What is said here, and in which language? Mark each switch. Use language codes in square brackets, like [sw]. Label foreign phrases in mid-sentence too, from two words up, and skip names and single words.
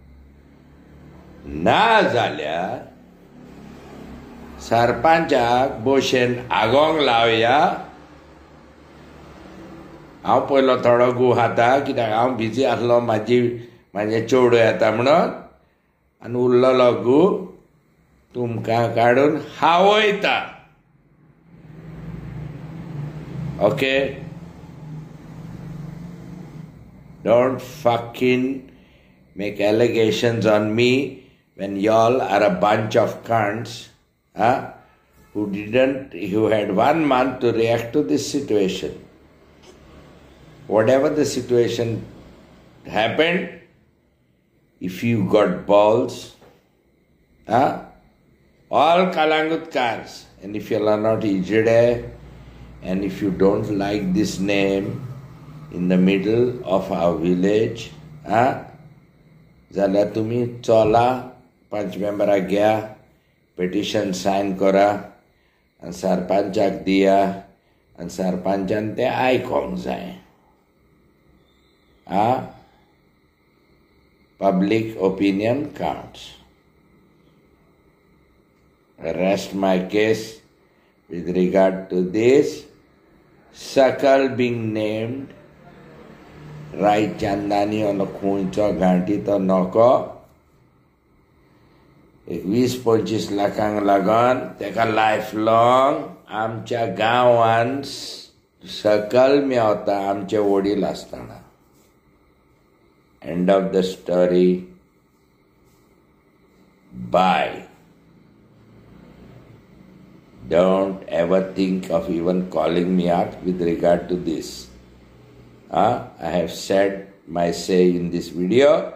[kok] ना जाल्यार सरपंचाक बशेन आगोंक लावया. हांव पयलो थोडो गू खाता कित्याक हांव बिजी आसलो, म्हाजे चेडूं येता म्हणून, आनी उरलेलो गू तुमकां काडून हावयता. ओके? [en] Don't fucking make allegations on me when y'all are a bunch of cunts who had 1 month to react to this situation. Whatever the situation happened, if you got balls, all Kalangutkars, and if you are not Ijide, and if you don't like this name in the middle of our village, [kok] जाल्यार तुमी चला पंच मेंबराक घ्या, [en] petition sign [kok] करा आनी सरपंचाक दिया आनी सरपंचान तें आयकोंक जाय. [en] Public opinion counts. I rest my case with regard to this. Sakal being named, Rai Chandani on the [kok] खुंयचो घांटी तो नको. 20-25 लाखांक लागून तेका [en] life long [kok] आमच्या गांवांत सकल मेवता आमचे वडील आसतना. [en] End of the story. Bye. Don't ever think of even calling me up with regard to this. I have said my say in this video.